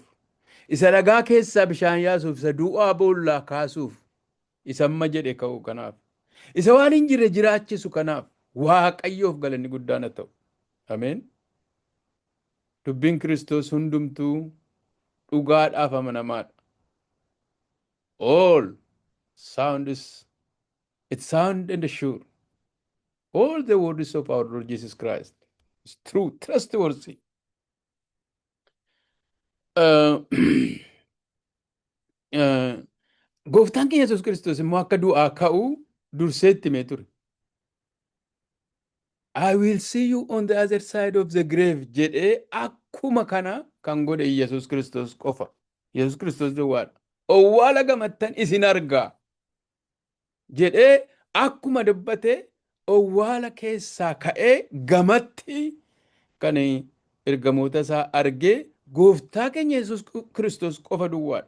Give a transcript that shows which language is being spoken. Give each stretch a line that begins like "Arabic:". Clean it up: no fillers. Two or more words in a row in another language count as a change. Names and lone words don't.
Oromo: Isa dhagaa keessaa bishaan yaasuuf, isa du'aa boollaa kaasuuf, isa amma jedhe ka'u kanaaf. Isa waan hin jirre jiraachisu kanaaf Waaqayyoof galanni guddaan haa ta'u. Ameen. Dubbiin Kiristoos hundumtuu dhugaadhaaf amanamaadha.
English: All sound and sure. All the words of our Lord Jesus Christ is true, trustworthy.
Oromo: Uh, uh, Gooftaan keenya Yesuus Kiristoos immoo akka du'aa ka'uu dursee itti himee ture.
English: I will see you on the other side of the grave
Oromo: jedhee akkuma kana kan godhe Yesuus Kiristoos qofa. Yesuus Kiristoos duwwaadha. Owwaala gamattan isin argaa jedhee akkuma dubbate owwaala keessaa ka'ee gamatti kan ergamoota isaa argee gooftaa keenya Yesuus Kiristoos qofa duwwaadha.